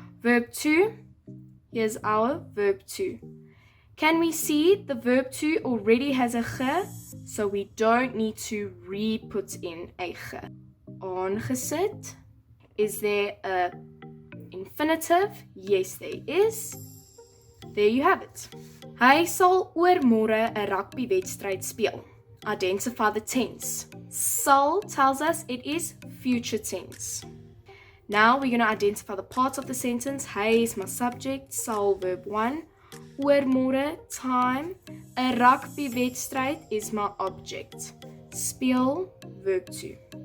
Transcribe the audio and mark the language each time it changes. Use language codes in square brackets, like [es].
[en] Verb to, here's our verb to. Can we see the verb to already has a ge, so we don't need to re-put in a ge. Aangesit, is there a infinitive? Yes, there is. There you have it. [af] Hy sal oormôre 'n rugbywedstryd speel. [en] Identify the tense. Sal tells us it is future tense. Now we're going to identify the parts of the sentence. Hy is my subject, sal verb 1, oormôre time, [af] 'n rugbywedstryd [en] is my object, speel verb 2.